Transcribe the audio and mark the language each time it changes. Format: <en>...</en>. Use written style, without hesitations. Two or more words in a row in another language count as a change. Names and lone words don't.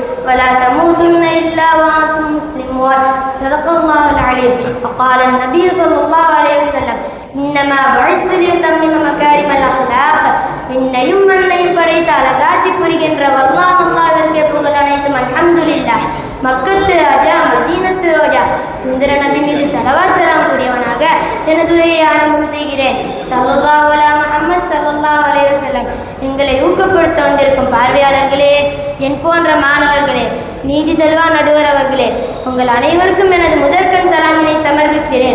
<ar>ولا تموتن إلا وأنتم مسلمون صدق الله العليم. وقال النبي صلى الله عليه وسلم إنما بعثت لأتمم مكارم الأخلاق.</ar> <ta>விண்ணையும் மண்ணையும் படைத்த அழகாட்சி புரிகின்ற அல்லாஹ்விற்கே புகழ் அனைத்தும் அல்ஹம்துலில்லாஹ். மக்கத்து ராஜா மதீனத்து ரோஜா சுந்தர நபி மீது ஸலவாத் ஸலாம் கூறியவனாக எனது உரையை ஆரம்பம் செய்கிறேன்.</ta> <ar>صلى الله على محمد صلى الله عليه وسلم.</ar> <ta>எங்களை ஊக்கப்படுத்த வந்திருக்கும் பார்வையாளர்களே, என் போன்ற மாணவர்களே, நீதி தல்வா நடுவர் அவர்களே, உங்கள் அனைவருக்கும் எனது முதற்கண் சலாமினை சமர்ப்பிக்கிறேன்.</ta>